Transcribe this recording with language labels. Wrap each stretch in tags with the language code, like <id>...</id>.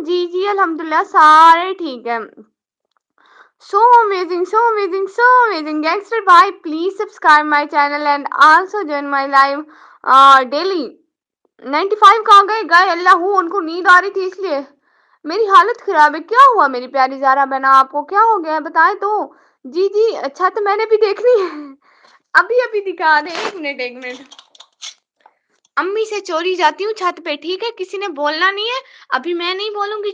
<ur>جی الحمد للہ سارے ٹھیک ہے.</ur> <en>So amazing gangster bhai, please subscribe my channel and also join my live daily.</en> <ur>95 کہاں گئے اللہ, ان کو نیند آ رہی تھی اس لیے. میری حالت خراب ہے. کیا ہوا میری پیاری زارا بہنا, آپ کو کیا ہو گیا ہے بتائیں تو. جی چھت میں نے بھی دیکھنی ہے. ابھی دکھا دیں. 1 منٹ. امی سے چوری جاتی ہوں چھت پہ, ٹھیک ہے, کسی نے بولنا نہیں ہے. ابھی میں نہیں بولوں گی.</ur>